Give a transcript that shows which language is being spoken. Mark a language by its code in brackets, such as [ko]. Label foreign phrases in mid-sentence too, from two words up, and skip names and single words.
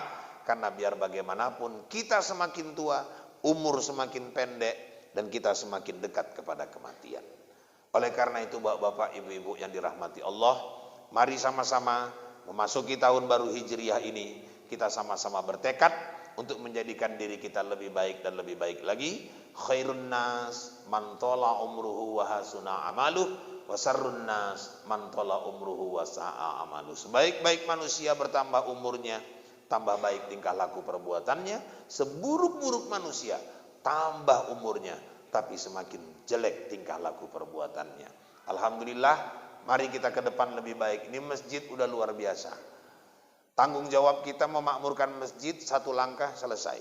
[id] Karena biar bagaimanapun kita semakin tua, umur semakin pendek, dan kita semakin dekat kepada kematian. Oleh karena itu bapak-bapak, ibu-ibu yang dirahmati Allah, mari sama-sama memasuki tahun baru Hijriah ini, kita sama-sama bertekad untuk menjadikan diri kita lebih baik dan lebih baik lagi. [ar] خير الناس من طال عمره وحسن عمله وشر الناس من طال عمره وساء عمله. [id] Sebaik-baik manusia bertambah umurnya, tambah baik tingkah laku perbuatannya, seburuk-buruk manusia, tambah umurnya, tapi semakin jelek tingkah laku perbuatannya. Alhamdulillah, mari kita ke depan lebih baik. Ini masjid udah luar biasa. Tanggung jawab kita memakmurkan masjid, satu langkah selesai.